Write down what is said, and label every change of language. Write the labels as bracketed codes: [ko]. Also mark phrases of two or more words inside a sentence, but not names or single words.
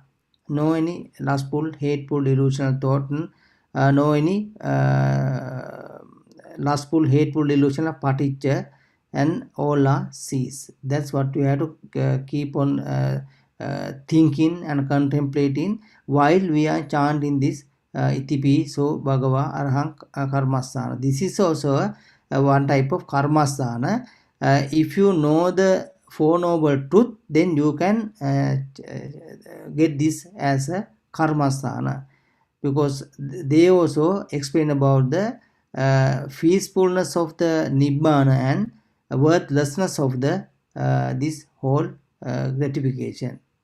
[en] No any lustful, hateful, delusional thought. No any lustful, hateful, delusional paticca, and all are cease. That's what you have to keep on thinking and contemplating while we are chanting this [pi] itipi so bhagava arahang [en] karmasthana. This is also one type of karmasthana. If you know the Four Noble Truth, then you can get this as a karmasthana, because they also explain about the peacefulness of the nibbana and worthlessness of the this whole gratification.